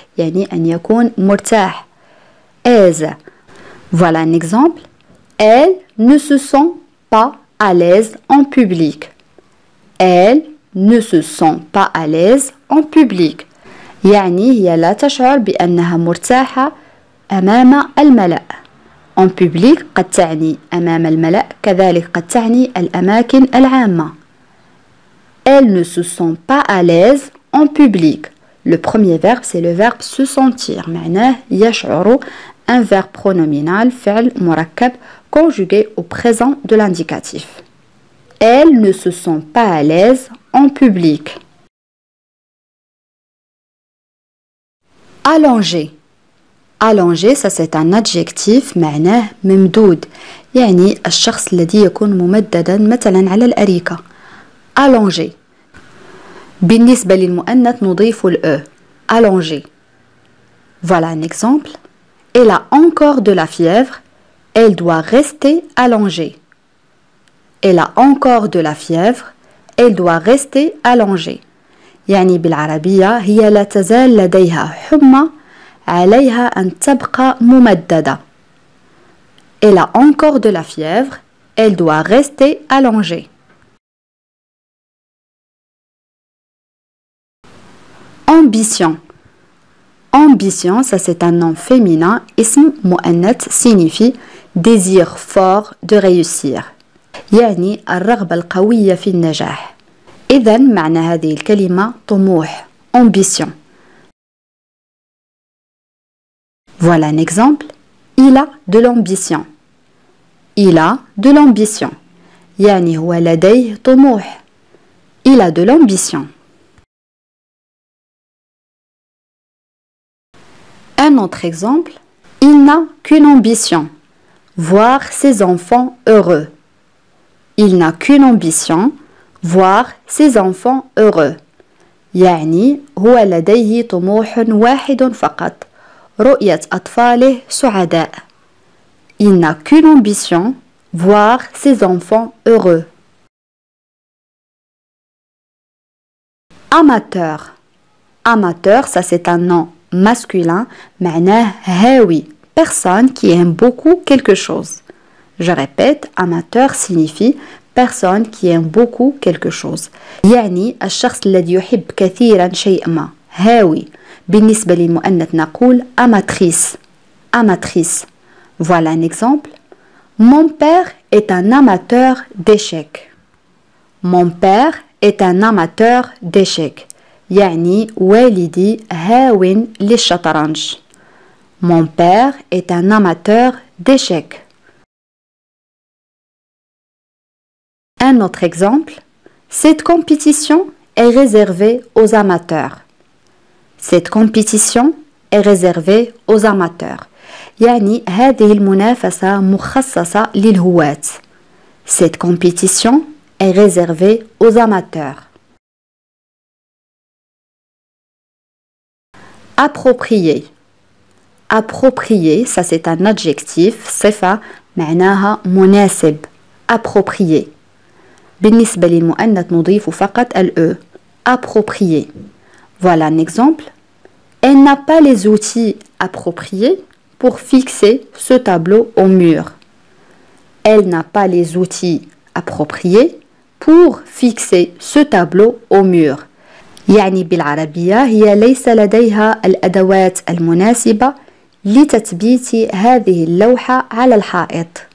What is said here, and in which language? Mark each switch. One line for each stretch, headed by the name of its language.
Arabic: يعني أن يكون مرتاح.
French: Aise. Voilà un exemple. Elle ne se sent pas à l'aise en public. Elle ne se sent pas à l'aise en public.
Arabic: يعني هي لا تشعر بأنها مرتاحة أمام الملأ.
French: En public
Arabic: قد تعني أمام الملأ كذلك قد تعني الأماكن العامة.
French: Elle ne se sent pas à l'aise en public. Le premier verbe c'est le verbe se sentir.
Arabic: معناه يشعر.
French: Un verbe pronominal
Arabic: فعل مركب
French: conjugué au présent de l'indicatif. Elle ne se sent pas à l'aise en public. Allonger. Allonger, ça c'est un adjectif
Arabic: معناه ممدود. يعني الشخص الذي يكون ممددا مثلا على الأريكة.
French: Allonger.
Arabic: بالنسبة للمؤنث نضيف ال e.
French: Allonger. Voilà un exemple. Elle a encore de la fièvre. Elle doit rester allongée. Elle a encore de la fièvre. Elle doit rester allongée.
Arabic: يعني بالعربية هي لا تزال لديها حمى عليها أن تبقى ممددة.
French: Elle a encore de la fièvre. Elle doit rester allongée. Ambition. Ambition, ça c'est un nom féminin.
Arabic: اسم مؤنث
French: signifie désir fort de réussir.
Arabic: يعني الرغبة القوية في النجاح. إذن معنى هذه الكلمة طموح.
French: Ambition. Voilà un exemple. Il a de l'ambition. Il a de l'ambition.
Arabic: يعني هو لديه طموح.
French: Il a de l'ambition. Un autre exemple. Il n'a qu'une ambition. Voir ses enfants heureux. Il n'a qu'une ambition. Voir ses enfants heureux.
Arabic: يعني هو لديه طموح واحد فقط. رؤية أطفاله سعداء.
French: Il n'a qu'une ambition. Voir ses enfants heureux. Amateur. Amateur, ça c'est un nom masculin.
Arabic: معناه هاوي.
French: Personne qui aime beaucoup quelque chose. Je répète, amateur signifie personne qui aime beaucoup quelque chose.
Arabic: يعني الشخص الذي يحب كثيرا شيء ما. هاوي. بالنسبة للمؤنث نقول amatrice.
French: Amatrice. Voilà un exemple. Mon père est un amateur d'échecs. Mon père est un amateur d'échecs.
Arabic: يعني والدي هاو للشطرنج.
French: Mon père est un amateur d'échecs. Un autre exemple. Cette compétition est réservée aux amateurs. Cette compétition est réservée aux amateurs.
Arabic: يعني هذه المنافسة مخصصة للهواة.
French: Cette compétition est réservée aux amateurs. Approprié. Approprié, ça c'est un adjectif,
Arabic: صفة معناها مناسب.
French: Approprié.
Arabic: بالنسبة للمؤنث نضيف فقط ال E.
French: Approprié. Voilà un exemple. Elle n'a pas les outils appropriés pour fixer ce tableau au mur. Elle n'a pas les outils appropriés pour fixer ce tableau au mur.
Arabic: يعني بالعربية هي ليس لديها الأدوات المناسبة لتثبيت هذه اللوحة على الحائط.